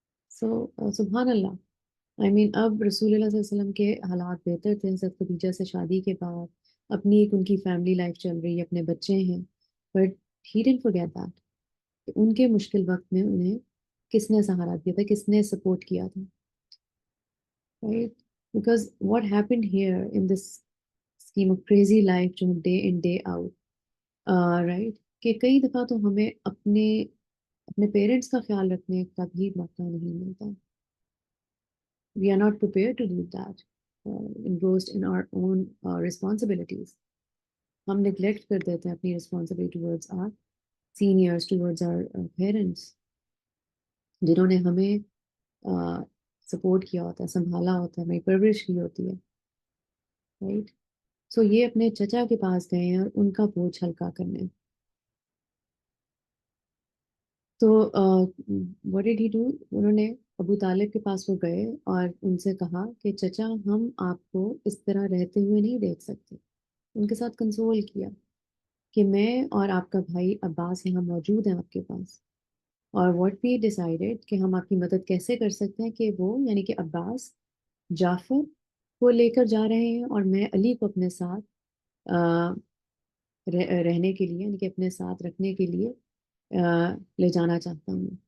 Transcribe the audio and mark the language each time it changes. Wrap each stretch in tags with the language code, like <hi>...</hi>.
<ur>سو سبحان اللہ، آئی مین اب رسول اللہ صلی اللہ علیہ وسلم کے حالات بہتر تھے، حضرت خدیجہ سے شادی کے بعد اپنی ایک ان کی فیملی لائف چل رہی ہے، اپنے بچے ہیں،</ur> <en>but he didn't forget that</en> <ur>کہ ان کے مشکل وقت میں انہیں کس نے سہارا دیا تھا، کس نے سپورٹ کیا تھا، right?</ur> <en>because what happened here in this scheme of crazy life جو day in day out,</en> <ur>right, کہ کئی دفعہ تو ہمیں اپنے پیرنٹس کا خیال رکھنے کا بھی موقع نہیں ملتا،</ur> <en>we are not prepared to do that, engrossed in our own responsibilities.</en> <ur>ہم neglect کر دیتے ہیں اپنی</ur> <en>responsibility towards our seniors, towards our parents,</en> <ur>جنہوں نے ہمیں سپورٹ کیا ہوتا ہے, سنبھالا ہوتا ہے, ہمیں پرورش کی ہوتی ہے, رائٹ. سو یہ اپنے چچا کے پاس گئے ہیں اور ان کا بوجھ ہلکا کرنے.</ur> <en>تو what did he do?</en> <ur>انہوں نے ابو طالب کے پاس وہ گئے اور ان سے کہا کہ چچا ہم آپ کو اس طرح رہتے ہوئے نہیں دیکھ سکتے. ان کے ساتھ کنسول کیا کہ میں اور آپ کا بھائی عباس یہاں موجود ہیں آپ کے پاس, اور</ur> <en>what we decided</en> <ur>کہ ہم آپ کی مدد کیسے کر سکتے ہیں, کہ وہ یعنی کہ عباس جعفر کو لے کر جا رہے ہیں اور میں علی کو اپنے ساتھ رہنے کے لیے یعنی کہ اپنے ساتھ رکھنے کے لیے لے جانا چاہتا ہوں.</ur>